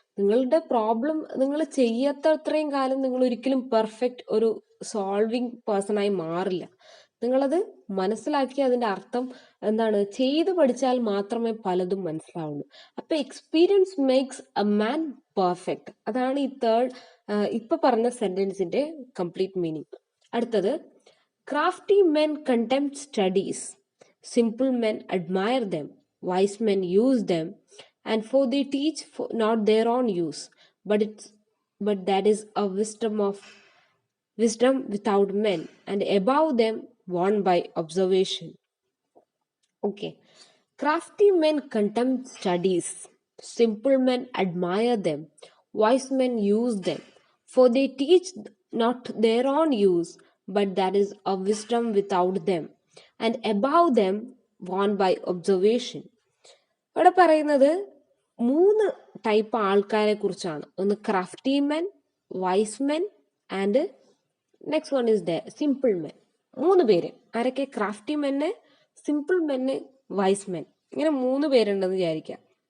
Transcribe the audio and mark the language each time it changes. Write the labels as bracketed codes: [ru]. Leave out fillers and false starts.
[ml] നിങ്ങളുടെ പ്രോബ്ലം നിങ്ങൾ ചെയ്യാത്തത്രയും കാലം നിങ്ങൾ ഒരിക്കലും പെർഫെക്റ്റ് ഒരു സോൾവിങ് പേഴ്സൺ ആയി മാറില്ല. നിങ്ങളത് മനസ്സിലാക്കി അതിന്റെ അർത്ഥം എന്താണ് ചെയ്ത് പഠിച്ചാൽ മാത്രമേ പലതും മനസ്സിലാവുള്ളൂ. അപ്പൊ [en] Experience makes a man perfect. [ml] അതാണ് ഈ ഇപ്പൊ പറഞ്ഞ സെന്റൻസിന്റെ കംപ്ലീറ്റ് മീനിങ്. [en] അടുത്തത്, crafty men contempt studies, simple men admire them, wise men use them, and for they teach for not their own use, but that is a wisdom without men, and above them won by observation. Okay, crafty men contempt studies, simple men admire them, wise men use them, for they teach not their own use, but that is a wisdom without them, and above them won by observation. [ml] ഇവിടെ പറയുന്നത് 3 type ആൾക്കാരെ കുറിച്ചാണ്. [en] ഒന്ന് crafty men, wise men and next one is simple men. [ml] 3 പേര്. ആരൊക്കെ? Crafty മെന്ന്, simple മെന്ന്, vice men. ഇങ്ങനെ 3 പേരുണ്ടെന്ന് വിചാരിക്കാം.